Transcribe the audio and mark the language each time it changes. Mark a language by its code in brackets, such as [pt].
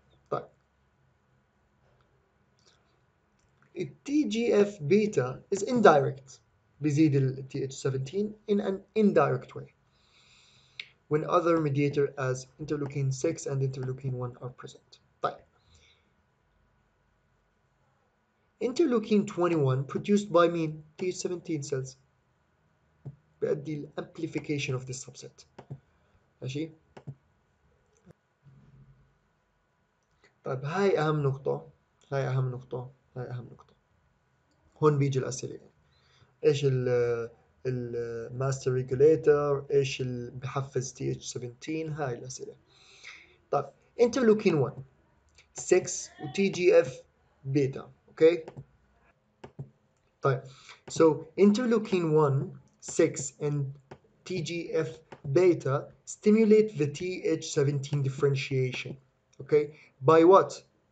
[ar] طيب التي جي اف بيتا [en] is indirect بيزيد ال TH17 in an indirect way when other mediator as interleukin 6 and interleukin 1 are present. طيب interleukin 21 produced by مين؟ TH17 cells [ar] بيؤدي ال [en] amplification of this subset. [ar] ماشي؟ طيب هاي أهم نقطة هاي أهم نقطة هاي أهم نقطة. هون بيجي الأسئلة. إيش الماستر ريجوليتر؟ إيش اللي بحفز TH17؟ هاي الأسئلة. [en] طيب interleukin 1 6 و TGF beta okay. طيب so interleukin 1 6 and TGF beta stimulate the TH17 differentiation okay by what?